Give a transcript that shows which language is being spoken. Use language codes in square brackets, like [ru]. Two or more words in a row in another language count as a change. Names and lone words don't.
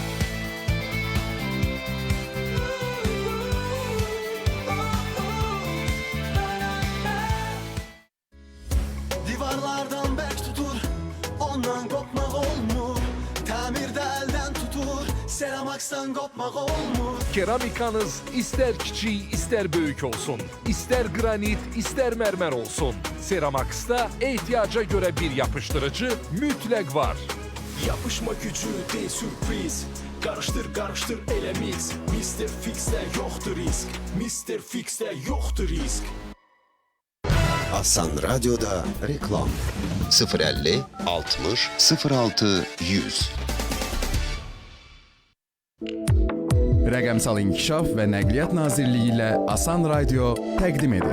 [az] Divarlardan bərk tutur, ondan qopmaq olmur. Təmirdə əldən tutur, Seramax'tan kopmaq olmur. [tr] Keramikanız ister kiçik, ister böyük olsun. İster granit, ister mermer olsun. Seramax'ta ihtiyaca göre bir yapıştırıcı mütləq var. Yapışma gücü değil sürpriz. Karıştır karıştır elə mix. Mr. Fix'te yoktur risk. Mr. Fix'te yoktur risk. [az] Asan Radyo'da reklam 050 60 06 100. Rəqəmsal İnkişaf və Nəqliyyat Nazirliyi ilə Asan Radio təqdim edir.